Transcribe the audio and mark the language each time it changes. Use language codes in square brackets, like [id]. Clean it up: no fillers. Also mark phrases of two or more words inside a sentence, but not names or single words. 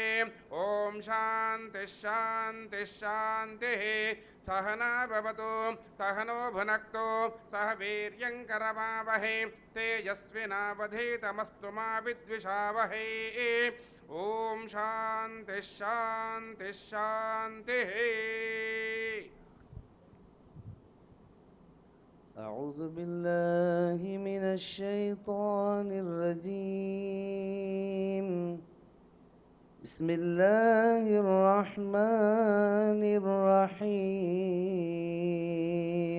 [sa] ఓం శాంతి శాంతి శాంతి. సహనా భవతు సహనో భునక్తు సహ వీర్యం కరవావహై తేజస్వినావధీతమస్తు మా విద్విషావహై. ఓం శాంతి శాంతి శాంతి. [ar] أعوذ بالله من الشيطان الرجيم. بسم الله الرحمن الرحيم.